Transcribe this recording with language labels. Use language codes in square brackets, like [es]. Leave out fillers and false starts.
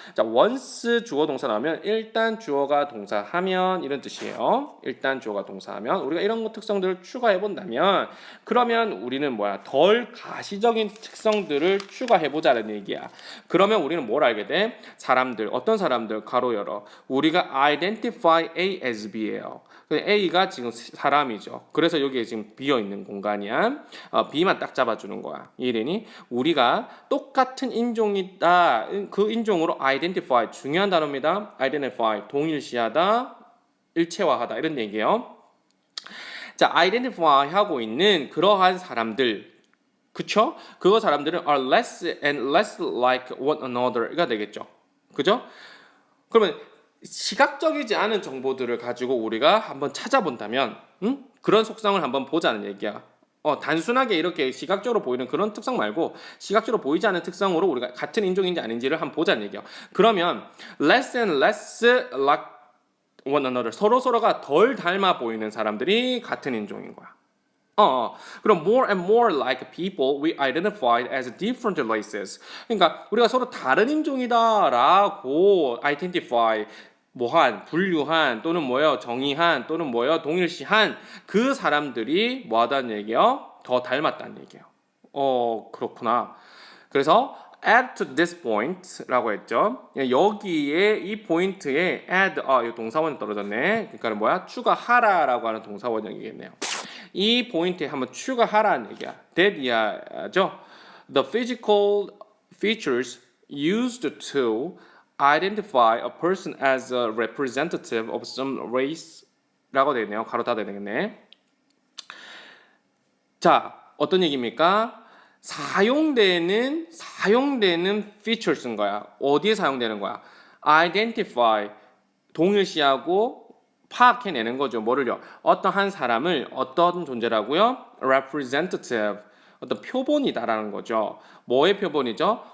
[ko] 자, once 주어 동사 나오면 일단 주어가 동사하면 이런 뜻이에요. 일단 주어가 동사하면 우리가 이런 특성들을 추가해 본다면 그러면 우리는 뭐야? 덜 가시적인 특성들을 추가해 보자는 얘기야. 그러면 우리는 뭘 알게 돼? 사람들, 어떤 사람들, 가로 열어. 우리가 [en] identify A as B [ko] 예요. A가 지금 사람이죠. 그래서 여기에 지금 비어 있는 공간이야. B만 딱 잡아주는 거야. 이해되니? 우리가 똑같은 인종이다. 그 인종으로 identify, 중요한 단어입니다. identify, 동일시하다, 일체화하다 이런 얘기예요. 자, identify 하고 있는 그러한 사람들, 그쵸? 그 사람들은 [en] are less and less like one another가 [ko] 되겠죠. 그죠? 그러면 시각적이지 않은 정보들을 가지고 우리가 한번 찾아본다면 그런 속성을 한번 보자는 얘기야. 단순하게 이렇게 시각적으로 보이는 그런 특성 말고 시각적으로 보이지 않는 특성으로 우리가 같은 인종인지 아닌지를 한번 보자는 얘기야. 그러면 [en] less and less like one another, [ko] 서로가 덜 닮아 보이는 사람들이 같은 인종인 거야. 그럼 [en] more and more like people we identified as different races. [ko] 그러니까 우리가 서로 다른 인종이다라고 identify, 뭐한, 분류한, 또는 뭐요, 정의한, 또는 뭐요, 동일시한 그 사람들이 뭐하다는 얘기요? 더 닮았다는 얘기예요. 그렇구나. 그래서 [en] add to this point [ko] 라고 했죠. 여기에 이 포인트에 add 이 동사원이 떨어졌네. 그러니까 뭐야? 추가하라라고 하는 동사원형이겠네요. 이 포인트에 한번 추가하라는 얘기야. that 이야죠. [en] The physical features used to identify a person as a representative of some race [ko] 라고 되네요. 가로 닫아야 되겠네. 자, 어떤 얘기입니까? 사용되는 features인 거야. 어디에 사용되는 거야? identify 동일시하고 파악해내는 거죠. 뭐를요? 어떤 한 사람을 어떤 존재라고요? representative 어떤 표본이다라는 거죠. 뭐의 표본이죠?